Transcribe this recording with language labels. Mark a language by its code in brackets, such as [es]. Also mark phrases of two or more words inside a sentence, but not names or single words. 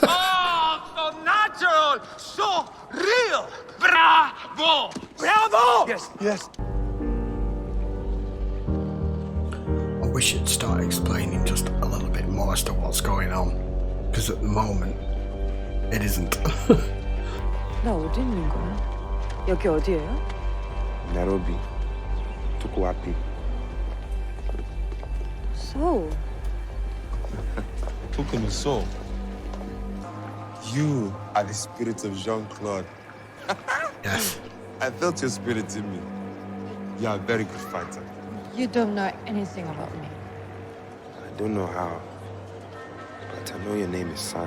[en] Oh, so natural, so real. Bravo! Bravo! Yes. I wish you'd start explaining just a little bit more as to what's going on. Because at the moment, it isn't. [ko] 나 어디 있는 거야? 여기 어디예요? [sw] Nairobi. Tuko wapi? [en] So, [sw] Tuko ni so. [en] You are the spirit of Jean-Claude. Yes. I felt your spirit in me. You are a very good fighter. You don't know anything about me. I don't know how, but I know your name is San.